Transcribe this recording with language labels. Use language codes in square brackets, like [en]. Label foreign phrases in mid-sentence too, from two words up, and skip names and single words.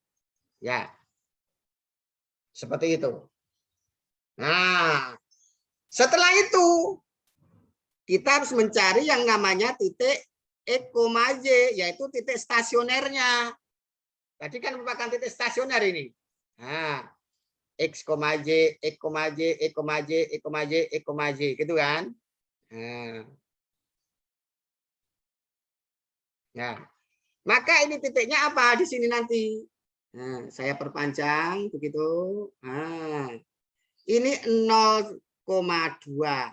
[id] Ya. Seperti itu. Nah, setelah itu kita harus mencari yang namanya titik X, Y, yaitu titik stasionernya. Tadi kan merupakan titik stasioner ini. Nah, X, Y, X, Y, X, Y, X, Y, X, Y, gitu kan? Nah, maka ini titiknya apa di sini nanti? Nah, saya perpanjang begitu. Nah, ini 0,2.